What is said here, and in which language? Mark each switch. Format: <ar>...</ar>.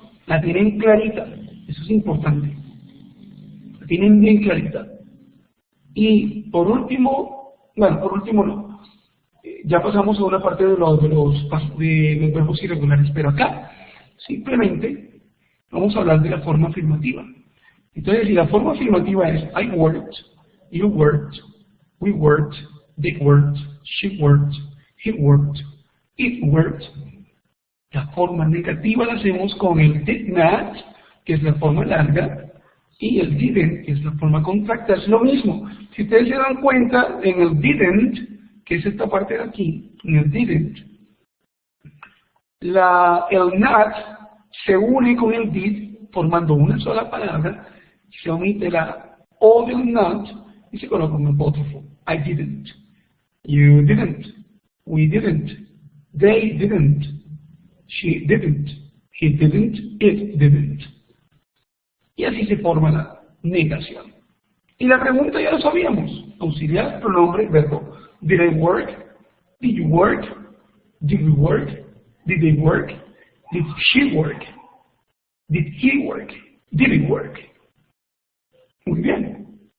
<es>La tienen clarita. Eso es importante. La tienen bien clarita. Y por último, bueno, por último no. Ya pasamos a una parte de los verbos irregulares, pero acá simplemente vamos a hablar de la forma afirmativa. Entonces, si la forma afirmativa es</es> <en>I worked, you worked, we worked, they worked, she worked, he worked, it worked.</en> <es>La forma negativa la hacemos con el did not, que es la forma larga, y el didn't, que es la forma contracta. Es lo mismo. Si ustedes se dan cuenta, en el didn't, que es esta parte de aquí, en el didn't, el not se une con el did, formando una sola palabra, se omite la o del not, y se coloca un apóstrofo.</es> <en>I didn't, you didn't, we didn't, they didn't, she didn't, he didn't, it didn't.</en> <es>Y así se forma la negación. Y la pregunta ya lo sabíamos. Auxiliar, pronombre, verbo.</es> <en>Did I work? Did you work? Did we work? Did they work? Did she work? Did he work? Did it work?</en> <es>Muy bien.</es>